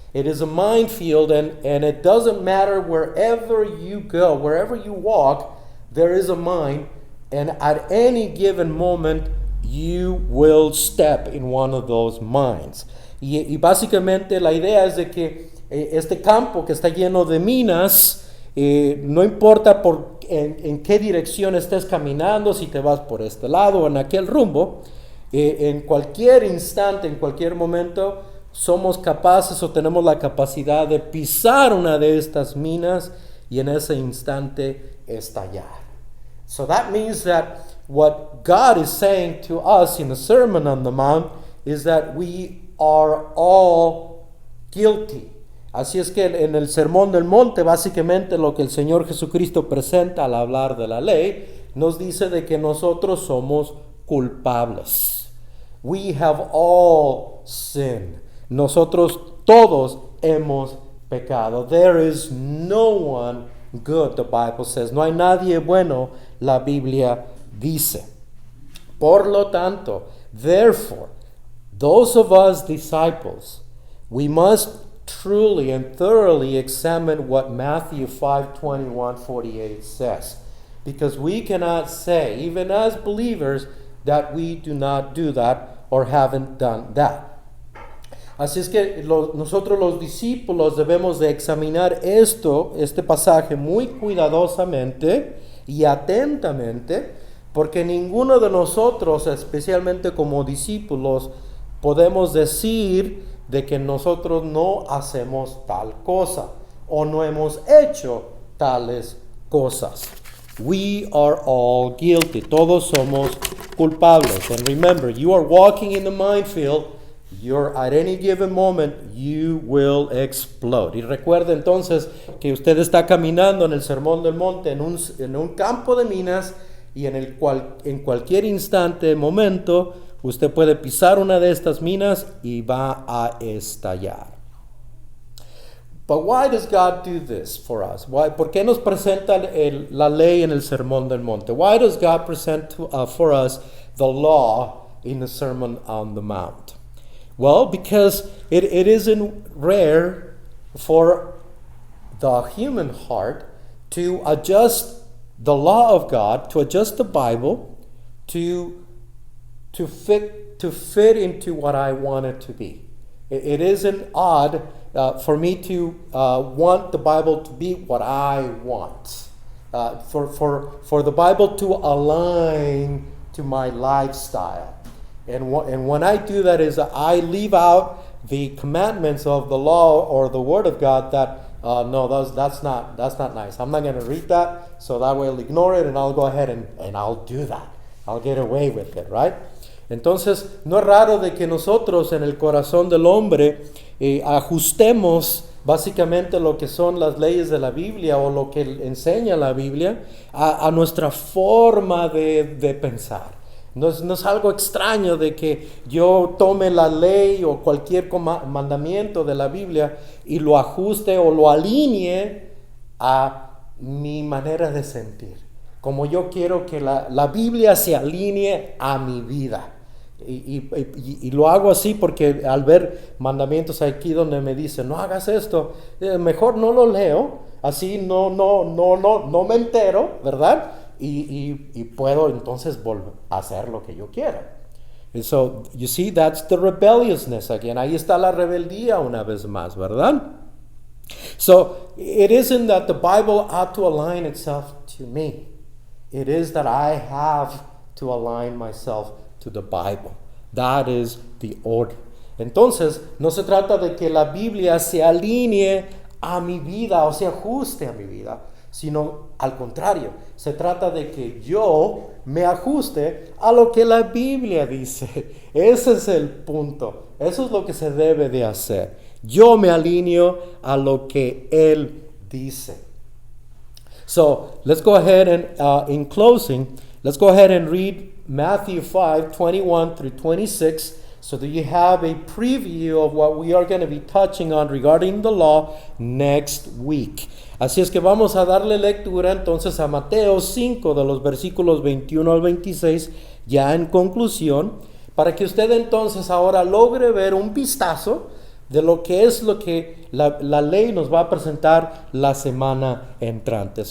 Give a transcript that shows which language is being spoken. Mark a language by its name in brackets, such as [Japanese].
[English] It is a minefield, and it doesn't matter wherever you go, wherever you walk, there is a mine. And at any given moment, you will step in one of those mines. [Spanish] Y básicamente la idea es de que este campo que está lleno de minas, no importa en qué dirección estés caminando, si te vas por este lado o en aquel rumbo, en cualquier instante, en cualquier momento, somos capaces o tenemos la capacidad de pisar una de estas minas y en ese instante estallar. [English] So that means that what God is saying to us in the Sermon on the Mount is that we are all guilty. [Spanish] Así es que en el Sermón del Monte, básicamente lo que el Señor Jesucristo presenta al hablar de la ley, nos dice de que nosotros somos culpables. [English] We have all sinned. [Spanish] Nosotros todos hemos pecado. [English] There is no one good, the Bible says. [Spanish] No hay nadie bueno, la Biblia dice. Por lo tanto, [English] therefore, those of us disciples, we must truly and thoroughly examine what Matthew 5:21-48 says. Because we cannot say, even as believers, that we do not do that or haven't done that. [Spanish] Así es que nosotros los discípulos debemos de examinar este pasaje muy cuidadosamente y atentamente, porque ninguno de nosotros, especialmente como discípulos, podemos decir de que nosotros no hacemos tal cosa o no hemos hecho tales cosas. [English] We are all guilty. [Spanish] Todos somos culpables. [English] And remember, you are walking in the minefield. at any given moment, you will explode. [Spanish] Y recuerde entonces que usted está caminando en el Sermón del Monte en un campo de minas y en cualquier instante, momento, usted puede pisar una de estas minas y va a estallar. [English] But why does God do this for us? [Spanish] ¿Por qué nos presenta la ley en el Sermón del Monte? [English] Why does God present for us the law in the Sermon on the Mount? Well, because it isn't rare for the human heart to adjust the law of God, to adjust the Bible to fit into what I want it to be. It isn't odd for me to want the Bible to be what I want, for the Bible to align to my lifestyle. And when I do that is I leave out the commandments of the law or the Word of God that no, that's not nice. I'm not going to read that, so that way I'll ignore it and I'll go ahead and I'll do that. I'll get away with it, right? [Spanish] Entonces, no es raro de que nosotros en el corazón del hombre ajustemos básicamente lo que son las leyes de la Biblia o lo que enseña la Biblia a nuestra forma de pensar. No es algo extraño de que yo tome la ley o cualquier mandamiento de la Biblia y lo ajuste o lo alinee a mi manera de sentir. Como yo quiero que la Biblia se alinee a mi vida. Y lo hago así porque al ver mandamientos aquí donde me dicen no hagas esto, mejor no lo leo, así no me entero, ¿verdad? Y puedo entonces volver a hacer lo que yo quiera. [English] And so, you see, that's the rebelliousness again. [Spanish] Ahí está la rebeldía una vez más, ¿verdad? [English] So, it isn't that the Bible ought to align itself to me. It is that I have to align myself to the Bible. That is the order. [Spanish] Entonces, no se trata de que la Biblia se alinee a mi vida o se ajuste a mi vida, sino al contrario, se trata de que yo me ajuste a lo que la Biblia dice. Ese es el punto. Eso es lo que se debe de hacer. Yo me alineo a lo que Él dice. [English] So, let's go ahead and, in closing, let's go ahead and read Matthew 5:21 through 26, so that you have a preview of what we are going to be touching on regarding the law next week. [Spanish] Así es que vamos a darle lectura entonces a Mateo 5 de los versículos 21 al 26, ya en conclusión, para que usted entonces ahora logre ver un vistazo de lo que la ley nos va a presentar la semana entrante.